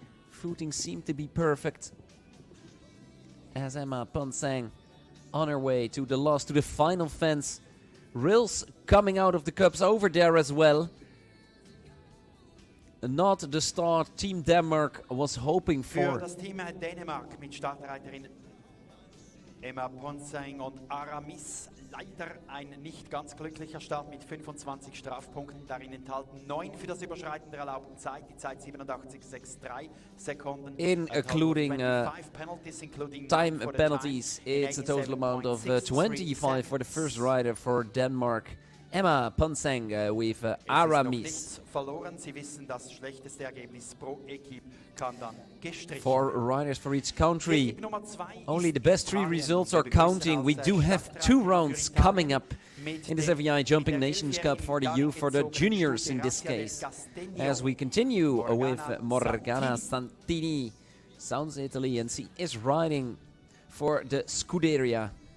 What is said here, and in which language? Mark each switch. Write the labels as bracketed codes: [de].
[en] Footing seemed to be perfect as Emma Ponseng on her way to the last, to the final fence. Rails coming out of the cups over there as well. Not the start Team Denmark was hoping for. [de] Für das Team Dänemark mit Startreiterin Emma Ponseng und Aramis. Leider ein nicht ganz glücklicher Start mit 25 Strafpunkten, darin enthalten 9 für das Überschreiten der erlaubten Zeit, die Zeit 87,63 Sekunden. [en] Including time penalties, it's a total amount of 25 for the first rider for Denmark. Emma Ponseng with Aramis. [de] Verloren. Sie wissen, das schlechteste Ergebnis pro Equipe kann dann gestrichen. [en] 4 riders for each country. Only the best 3 results are counting. We do have 2 rounds coming up in this FEI Jumping Nations Cup for the youth, for the juniors in this case. As we continue with Morgana Santini, sounds Italy, and she is riding for the Scuderia.